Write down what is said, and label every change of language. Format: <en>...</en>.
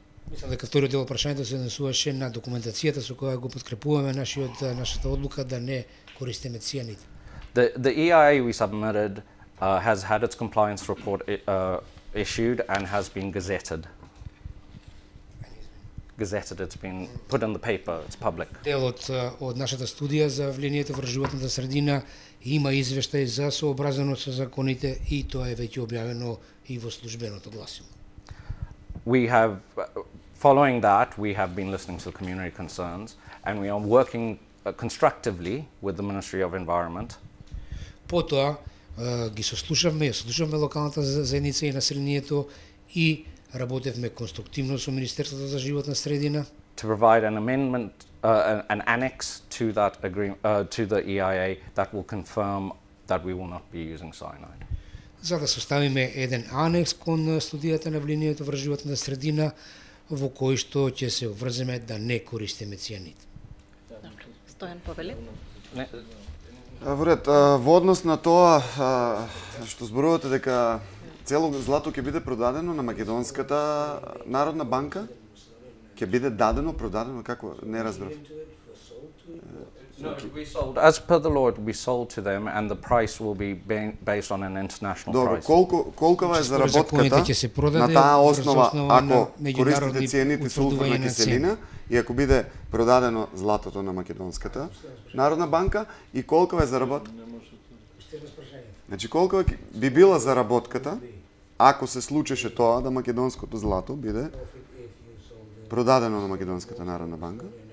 <mk>Мислам дека вториот дел прашањето се однесуваше на документацијата со која го подкрепуваме нашата одлука да не користиме цијанид.</mk> <en>The EIA we submitted has had its compliance report issued and has been gazetted. It's been put in the paper, it's public.</en> <mk>Делот од нашата студија за влијанието врз животната средина има извештај за сообразеност со законите и тоа е веќе објавено и во службеното гласило.</mk> <en>We have, following that, we have been listening to community concerns and we are working constructively with the Ministry of Environment.</en> <mk>Потоа ги сослушавме локалната заедница и населението и работевме конструктивно со Министерството за животна средина.</mk> <en>To provide an amendment, an annex to that agreement, to the EIA that will confirm that we will not be using cyanide.</en> <mk>За да составиме еден анекс кон студијата на влијанието врз животната средина во кој што ќе се обврземе да не користиме цијанид. Стојан Павели. Во ред, во однос на тоа што зборувате дека цело злато ќе биде продадено на Македонската Народна банка, ќе биде дадено, продадено, како не разбрав.</mk> <en>As per the law, it will be sold to them and the price will be based on an international price.</en> <mk>Добро, колкава е заработката на таа основа ако користите цијанид и сулфурна киселина и ако биде продадено златото на Македонската Народна банка и колкава е заработка? Значи колкава би била заработката ако се случеше тоа да македонското злато биде продадено на Македонската Народна банка?</mk>